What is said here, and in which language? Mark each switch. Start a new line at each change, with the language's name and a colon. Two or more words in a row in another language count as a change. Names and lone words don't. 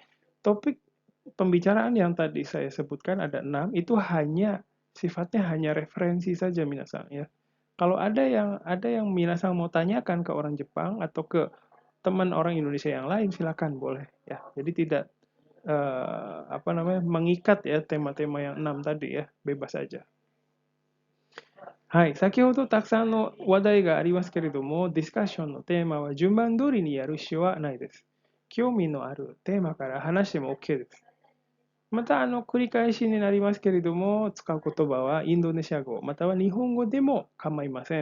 Indonesian: Ya, jadi topik pembicaraan yang tadi saya sebutkan ada 6, itu sifatnya hanya referensi saja minasan ya. Kalau ada yang minasan mau tanyakan ke orang Jepang atau ke teman orang Indonesia yang lain, silakan boleh ya. Jadi tidak mengikat ya tema-tema yang 6 tadi ya, bebas saja.
Japanese: はい、先ほどたくさんの話題がありますけれども、ディスカッションのテーマは順番通りにやる必要はないです。興味のあるテーマから話しても OK です。また、繰り返しになりますけれども、使う言葉はインドネシア語、または日本語でも構いません。